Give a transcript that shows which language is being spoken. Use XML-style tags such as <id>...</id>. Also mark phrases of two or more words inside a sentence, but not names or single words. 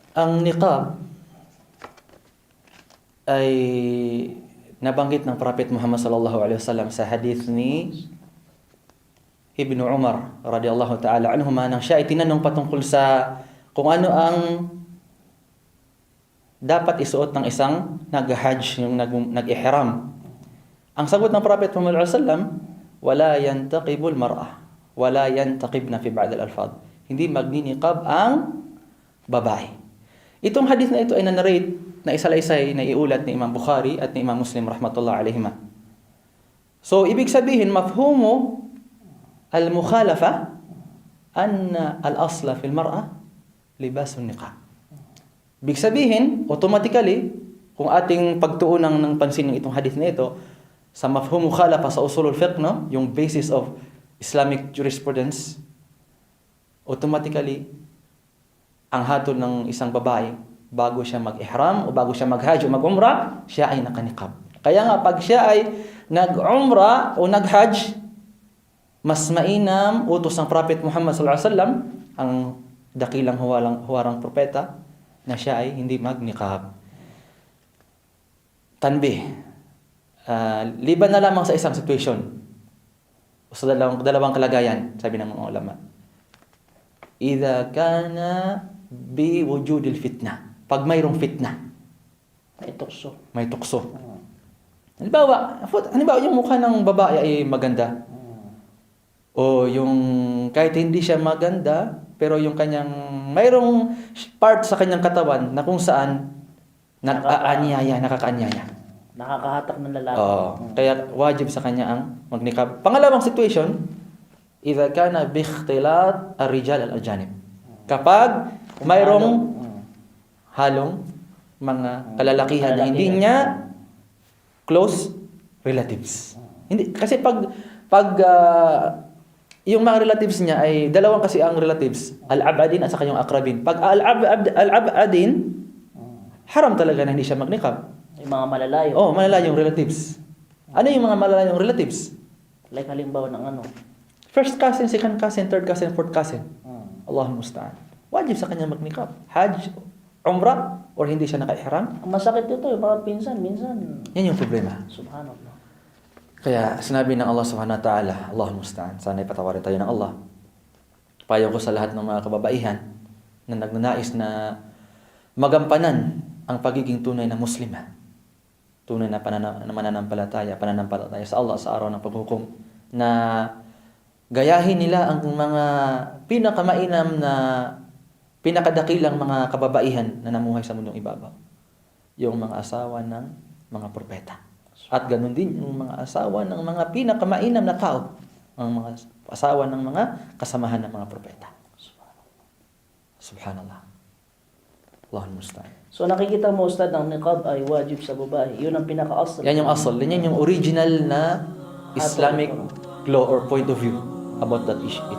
<tl>Ang niqab ay nabanggit ng Prophet Muhammad</tl> <ar>صلى الله عليه وسلم</ar> <tl>sa hadith ni Ibnu Umar</tl> <ar>رضي الله تعالى عنهما</ar> <tl>nang siya ay tinanong patungkol sa kung ano ang dapat isuot ng isang nag-hajj, yung nag-ihram. Ang sagot ng</tl> <ar>Prophet Muhammad صلى الله عليه وسلم ولا تنتقب المرأة ولا ينتقبن في بعض الألفاظ.</ar> <tl>Hindi magniniqab ang babae. Itong hadith na ito ay na-narrate na isa-isay na iulat ni Imam Bukhari at ni Imam Muslim</tl> <ar>رحمة الله عليهما.</ar> <tl>So, ibig sabihin,</tl> <ar>مفهوم المخالفة أن الأصل في المرأة لباس النقاب.</ar> <tl>Ibig sabihin, automatically, kung ating pagtuunan ng pansin ng itong hadith na ito, sa</tl> <ar>مفهوم المخالفة</ar> <tl>sa</tl> <ar>أصول الفقه,</ar> <tl>no?</tl> <en>Yung basis of Islamic jurisprudence, automatically,</en> <tl>ang hatol ng isang babae, bago siya mag-ihram o bago siya mag-hajj o mag-umrah, siya ay nakaniqab. Kaya nga, pag siya ay nag-umrah o nag-hajj, mas mainam utos ng Prophet Muhammad</tl> <ar>صلى الله عليه وسلم,</ar> <tl>ang dakilang huwarang propeta, na siya ay hindi mag-niqab. Tanbih, liban na lamang sa isang situation, o sa dalawang kalagayan, sabi ng mga ulama.</tl> <ar>إذا كان بوجود الفتنة.</ar> <tl>Pag mayroong fitna. May tukso. Halimbawa, yung mukha ng babae ay maganda. O yung kahit hindi siya maganda, pero yung kanyang mayroong part sa kanyang katawan na kung saan nakakaanyaya. Nakakahatak ng lalaki. Kaya wajib sa kanya ang magniqab. Pangalawang situation,</tl> <ar>إذا كان باختلاط الرجال الأجانب.</ar> <tl>Kapag mayroong halong mga kalalakihan na hindi niya</tl> <en>close relatives.</en> <tl>Hindi kasi pag yung mga relatives niya ay dalawang kasi ang relatives, al-abadin at saka yung akrabin. Pag al-abadin, haram talaga na hindi siya magniqab. Yung mga malalayo. Malalayong relatives. Ano yung mga malalayong relatives? Like halimbawa ng ano?</tl> <en>First cousin, second cousin, third cousin, fourth cousin.</en> <ar>الله المستعان.</ar> <tl>Wajib sa kanya magniqab. Hajj, umrah, or hindi siya naka-ihram. Ang masakit ito, yung mga pinsan, minsan. Yan yung problema. Subhanallah. Kaya sinabi ng Allah</tl> <ar>سبحانه وتعالى, الله المستعان,</ar> <tl>sana ipatawarin tayo ng Allah. Payo ko sa lahat ng mga kababaihan na nagnanais na magampanan ang pagiging tunay na muslima. Tunay na mananampalataya sa Allah sa araw ng paghukom, na gayahin nila ang mga pinakamainam na pinakadakilang mga kababaihan na namuhay sa mundong ibabaw. Yung mga asawa ng mga propeta. At ganun din yung mga asawa ng mga pinakamainam na tao. Ang mga asawa ng mga kasamahan ng mga propeta.</tl> <ar>سبحان الله الله المستعان.</ar> <tl>So nakikita mo, Ustad, ang niqab ay wajib sa babae. Yun ang pinaka-asal. Yan yung asal. Yan yung</tl> <en>original na Islamic law or point of view about that issue.</en>